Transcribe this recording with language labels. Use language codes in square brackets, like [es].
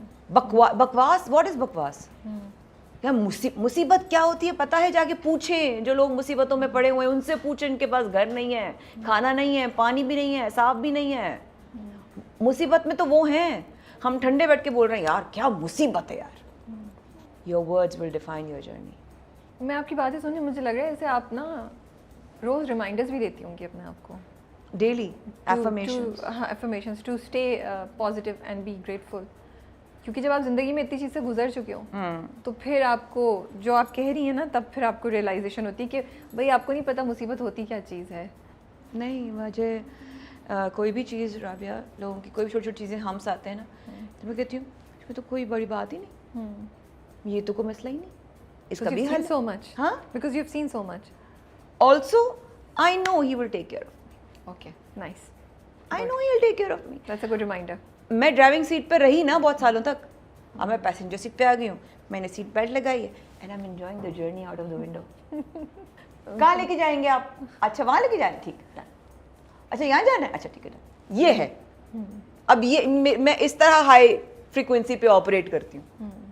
[ur] بکواس, [en] what is [ur] بکواس؟ مصیبت کیا ہوتی ہے پتہ ہے؟ جا کے پوچھیں, جو لوگ مصیبتوں میں پڑے ہوئے ہیں ان سے پوچھیں, ان کے پاس گھر نہیں ہے, کھانا نہیں ہے, پانی بھی نہیں ہے, صاف بھی نہیں ہے. مصیبت میں تو وہ ہیں, ہم ٹھنڈے بیٹھ کے بول رہے ہیں یار کیا مصیبت ہے یار. [en] Your words will define your journey. [ur] میں آپ کی باتیں سن کے مجھے لگ رہا ہے جیسے آپ نا روز ریمائنڈرز بھی دیتی ہوں گی اپنے آپ کو, daily [en] affirmations to stay positive and be grateful. [ur] کیونکہ جب آپ زندگی میں اتنی چیز سے گزر چکے ہو تو پھر آپ کو جو آپ کہہ رہی ہیں نا, تب پھر آپ کو ریئلائزیشن ہوتی ہے کہ بھائی آپ کو نہیں پتہ مصیبت ہوتی کیا چیز ہے. نہیں, مجھے کوئی بھی چیز رابعہ, لوگوں کی کوئی بھی چھوٹی چھوٹی چیزیں ہم سے آتے ہیں نا, تو میں کہتی ہوں اس میں تو کوئی بڑی بات ہی نہیں, یہ تو کوئی مسئلہ ہی نہیں, اس کا بھی حل [en] so much. [ur] ہاں, [en] because you have seen so much. also I know he will take care of me. Okay, nice. I know he will take care of me. That's a good reminder. [ur] میں driving seat پہ رہی نا بہت سالوں تک, اب میں passenger seat پہ آ گئی ہوں, میں نے سیٹ بیلٹ لگائی ہے, [en] And I am enjoying the journey out of the window. [ur] کہاں لے کے جائیں گے آپ؟ اچھا وہاں لے کے جائیں, ٹھیک, اچھا یہاں جانا ہے, اچھا ٹھیک ہے, یہ ہے. اب یہ میں اس طرح ہائی فریکوینسی پہ آپریٹ کرتی ہوں.